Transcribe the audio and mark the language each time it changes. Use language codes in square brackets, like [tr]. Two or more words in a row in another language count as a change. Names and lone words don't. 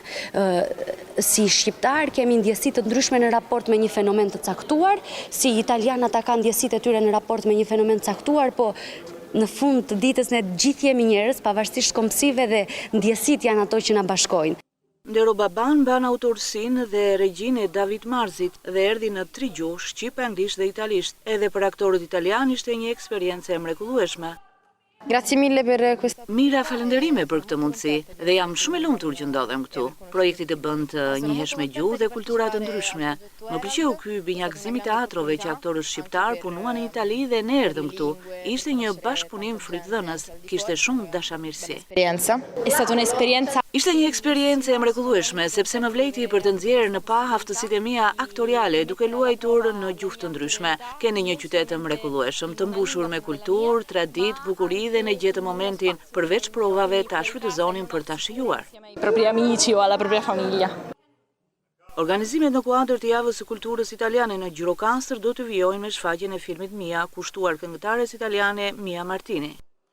[sq] Si shqiptar kemi ndjesi të ndryshme në raport me një fenomen të caktuar, si italian ata kanë ndjesitë e tyre në raport me një fenomen të caktuar, po në fund të ditës ne gjithë jemi njerëz, pavarësisht kombësive, dhe ndjesitë janë ato që na bashkojnë. Ndero Baban mban autorsinë dhe regjinë e David Marzit dhe erdhi në 3 gjuhë, shqip, anglisht dhe italisht. Edhe për aktorët italianë ishte një eksperiencë e mrekullueshme. [it] Grazie mille per questa. [sq] Mira, falenderime për këtë mundësi dhe jam shumë e lumtur që ndodhem këtu. Projekti të bën të njihesh me gjuhë dhe kultura të ndryshme. Më pëlqeu ky binjakëzim i teatrove që aktorët shqiptar punuan në Itali dhe ne erdhëm këtu. Ishte një bashkëpunim frytëdhënës, kishte shumë dashamirësi. [it] È stata un'esperienza. [sq] Ishte një eksperiencë e mrekullueshme sepse më vleti për të nxjerrë në pa aftësitë e mia aktoriale duke luajtur në gjuhë të ndryshme. Keni një qytet të mrekullueshëm, të mbushur me kulturë, traditë, bukuri dhe ne gjetë momentin përveç provave ta shfrytëzonin për ta shijuar. [it] Propri amici o alla propria famiglia. [sq] Organizimet në kuadër të javës së kulturës italiane në Gjirokastër do të vijojnë me shfaqjen e filmit Mia, kushtuar këngëtares italiane Mia Martini.